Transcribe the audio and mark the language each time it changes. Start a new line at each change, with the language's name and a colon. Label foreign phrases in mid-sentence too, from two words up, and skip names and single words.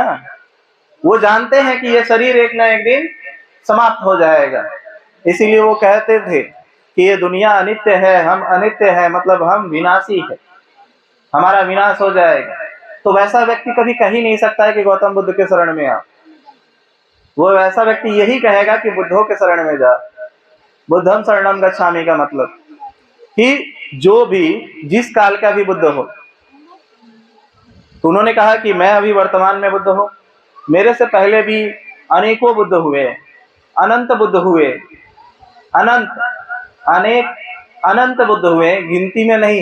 Hindi: वो जानते हैं कि ये शरीर एक ना एक दिन समाप्त हो जाएगा, इसीलिए वो कहते थे कि ये दुनिया अनित्य है, हम अनित्य है, मतलब हम विनाशी है, हमारा विनाश हो जाएगा। तो वैसा व्यक्ति कभी कह ही नहीं सकता है कि गौतम बुद्ध के शरण में आ। वो वैसा व्यक्ति यही कहेगा कि बुद्धों के शरण में जा।
Pali: बुद्धम शरणम गच्छामि
Hindi: का मतलब कि जो भी जिस काल का भी बुद्ध हो। तो उन्होंने कहा कि मैं अभी वर्तमान में बुद्ध हूँ, मेरे से पहले भी अनेकों बुद्ध हुए, अनंत बुद्ध हुए, अनंत बुद्ध हुए, गिनती में नहीं।